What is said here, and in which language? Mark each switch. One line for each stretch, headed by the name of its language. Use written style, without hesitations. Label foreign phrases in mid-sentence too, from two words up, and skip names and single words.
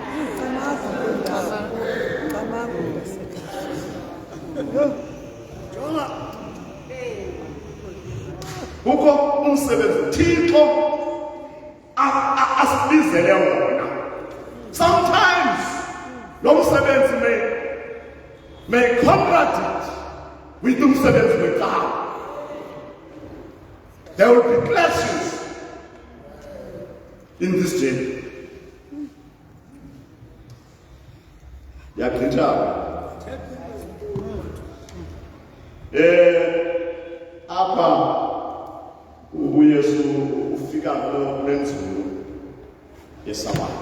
Xhosa: Kukho umsebenzi uThixo asibizele wona. Sometimes lo msebenzi
English: may contradict with
Xhosa: umsebenzi wecawa.
English: There will be clashes in this journey. Yakhinjaba.
Xhosa: Apha uYesu ufika kulenzulu yesabatha.